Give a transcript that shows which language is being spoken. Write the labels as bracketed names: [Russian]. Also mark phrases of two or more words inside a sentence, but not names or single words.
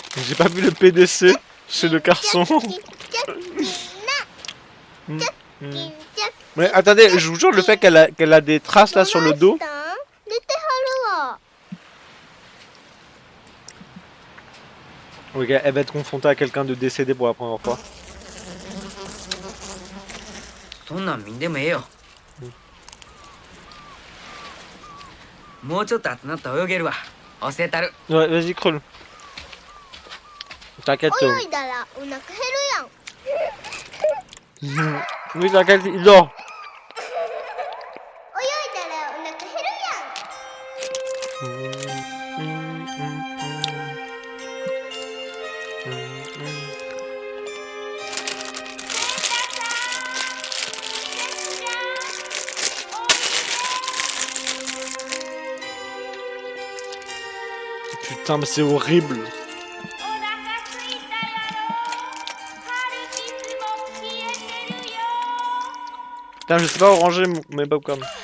[French] J'ai pas vu le PDC chez le garçon. [Japanese] チャッキンチャッキン [French] Mais attendez, je vous jure, le fait qu'elle a des traces là sur le dos. [Japanese] 出てはるわ [French] Ok, elle va être confrontée à quelqu'un de décédé pour la première fois. [Japanese] そんなん見んでもええよ。もうちょっと集まったら泳げるわ。教えたる。 [French] Ouais, vas-y, creuse. T'inquiète. [Japanese] 泳いだらお腹減るやん [French] Oui, t'inquiète, il dort. [Japanese] 泳いだらお腹減るやん [French] Putain, mais c'est horrible. Putain, je sais pas ranger mes popcorn.